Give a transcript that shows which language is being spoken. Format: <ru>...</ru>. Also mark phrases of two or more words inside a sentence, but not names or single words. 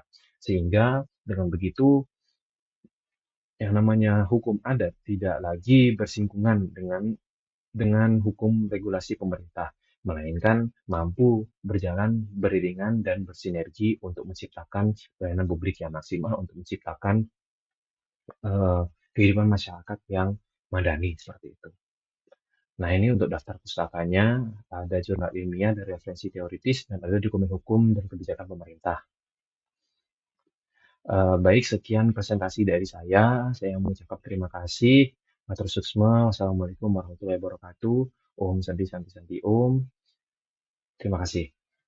<id>Sehingga dengan begitu yang namanya hukum adat tidak lagi bersinggungan dengan hukum regulasi pemerintah, melainkan mampu berjalan beriringan dan bersinergi untuk menciptakan pelayanan publik yang maksimal, untuk menciptakan kehidupan masyarakat yang Madani seperti itu. Nah, ini untuk daftar pustakanya, ada jurnal ilmiah dan referensi teoritis, dan ada dokumen hukum dan kebijakan pemerintah. Baik, sekian presentasi dari saya. Saya mengucapkan terima kasih.</id> <ban>Matur suksma.</ban> <ar>والسلام عليكم ورحمة الله وبركاته.</ar> <sa>ॐ शान्ति शान्ति शान्ति ॐ.</sa> <id>Terima kasih.</id>